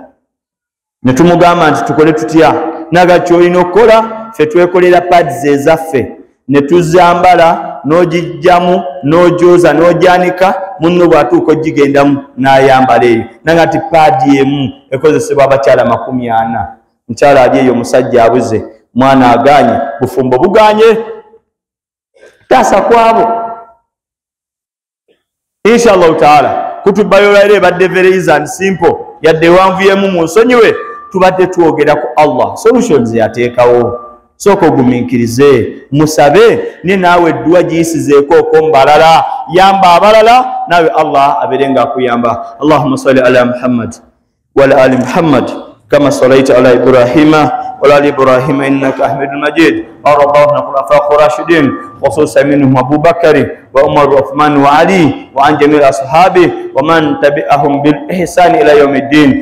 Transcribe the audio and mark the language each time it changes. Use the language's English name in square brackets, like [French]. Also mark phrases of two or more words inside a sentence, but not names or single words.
[Ganda] Ne tumugamba nti tukole tutya? Naga kyolina okukola ffe twekolera pads ezaffe ne tuzambala n'ogijjamu n'ogyoza n'ogyanika munno bw'atuuka ogigendamu n'ayambala eyo. Nanga nti pad emu ekozesebwa abakyala 40. Mukyala ali eyo musajja abuze, mwana aganye, bufumbo buganye, taasa kwabo. [Arabic] إن شاء الله تعالى [Ganda] kutubayo lero ebadde [English] very easy and simple, [Ganda] yadde wanvuyemu mu nsonyiwe tubadde twogera ku Allah solutions yateekawo. Sooka ogumiikirize musabe ne naawe edduwa giyisizeeko okombalala, yamba abalala naawe Allah abeerenga akuyamba. [Arabic] اللهم صل على محمد وعلى آل محمد كما صليت على إبراهيم وعلى آل إبراهيم إنك حميد مجيد. وارض الله عن الخلفاء الراشدين خصوصا منهم أبو بكر وعمر وعثمان وعلي وعن جميع أصحابه ومن تبعهم بالإحسان إلى يوم الدين.